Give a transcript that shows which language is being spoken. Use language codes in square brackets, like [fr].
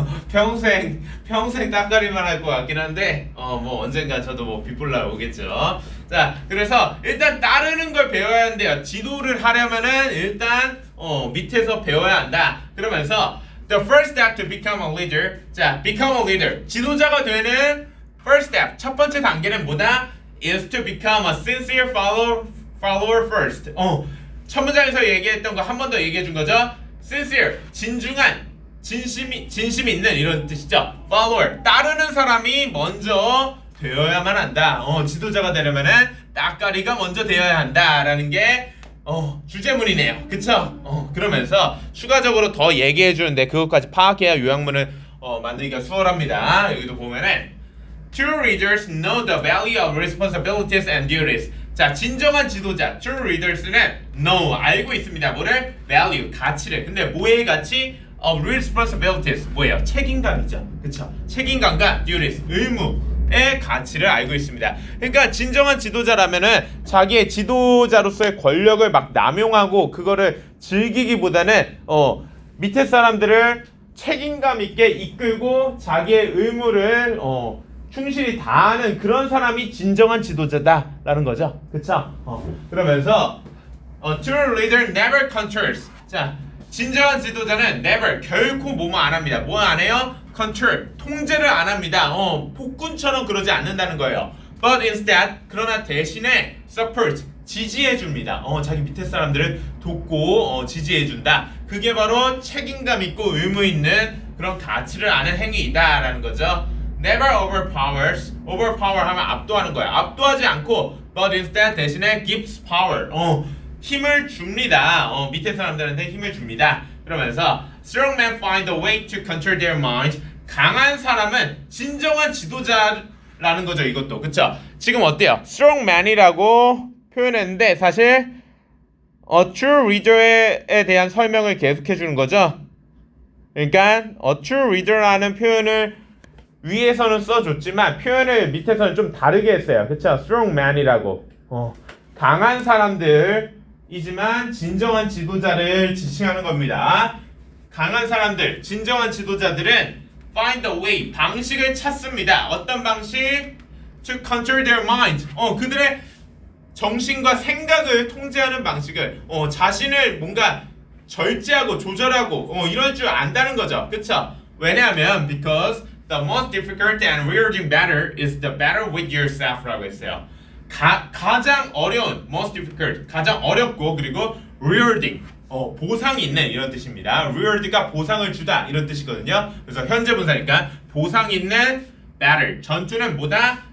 [ko] 평생 따까리만 할 것 같긴 한데 뭐 언젠가 저도 뭐 빗불날 오겠죠. 자, 그래서 일단 따르는 걸 배워야 한대요. 지도를 하려면은 일단 밑에서 배워야 한다. 그러면서 [en] the first step to become a leader. [ko] 자, [en] become a leader. [ko] 지도자가 되는 [en] first step. [ko] 첫 번째 단계는 뭐다? [en] is to become a sincere follower first. [ko] 첫 문장에서 얘기했던 거 한 번 더 얘기해 준 거죠. sincere, 진중한, 진심이 있는 이런 뜻이죠. follower, 따르는 사람이 먼저 되어야만 한다. 지도자가 되려면은 따까리가 먼저 되어야 한다라는 게 주제문이네요. 그쵸? 그러면서 추가적으로 더 얘기해 주는데 그것까지 파악해야 요약문을 만들기가 수월합니다. 여기도 보면은 [en] True leaders know the value of responsibilities and duties. [ko] 자, 진정한 지도자, [en] true leaders [ko] 는 know, 알고 있습니다. 뭐를? value, 가치를. 근데 뭐의 가치? [en] of responsibilities, 뭐예요? [ko] 책임감이죠. 그쵸? 책임감과 duties, 의무의 가치를 알고 있습니다. 그러니까 진정한 지도자라면은 자기의 지도자로서의 권력을 막 남용하고 그거를 즐기기보다는 밑에 사람들을 책임감 있게 이끌고 자기의 의무를 충실히 다하는 그런 사람이 진정한 지도자다라는 거죠. 그쵸? 그러면서 [en] true leader never controls. [ko] 자, 진정한 지도자는 never, 결코 뭐뭐 안 합니다. 뭐 안 해요? control, 통제를 안 합니다. 폭군처럼 그러지 않는다는 거예요. [en] but instead, [ko] 그러나 대신에 support, 지지해 줍니다. 자기 밑에 사람들을 돕고 지지해 준다. 그게 바로 책임감 있고 의무 있는 그런 가치를 아는 행위이다라는 거죠. [en] Never overpowers. [ko] overpower 하면 압도하는 거야. 압도하지 않고 [en] but instead [ko] 대신에 [en] gives power. [ko] 힘을 줍니다. 밑에 사람들한테 힘을 줍니다. [en] 그러면서 strong men find a way to control their mind. [ko] 강한 사람은 진정한 지도자라는 거죠. 이것도 그쵸? 지금 어때요? strong man이라고 표현했는데 사실 true reader에 대한 설명을 계속해 주는 거죠. 그러니까 true reader라는 표현을 위에서는 써줬지만 표현을 밑에서는 좀 다르게 했어요. 그쵸? strong man이라고 강한 사람들이지만 진정한 지도자를 지칭하는 겁니다. 강한 사람들, 진정한 지도자들은 [en] find a way, [ko] 방식을 찾습니다. 어떤 방식? [en] To control their mind. [ko] 그들의 정신과 생각을 통제하는 방식을 자신을 뭔가 절제하고 조절하고 이럴 줄 안다는 거죠. 그쵸? 왜냐하면 [en] because the most difficult and rewarding battle is the battle with yourself [ko] 라고 했어요. 가장 어려운 [en] most difficult, [ko] 가장 어렵고 그리고 rewarding 보상이 있는 이런 뜻입니다. reward가 보상을 주다 이런 뜻이거든요. 그래서 현재 분사니까 보상 있는 battle, 전투는 뭐다?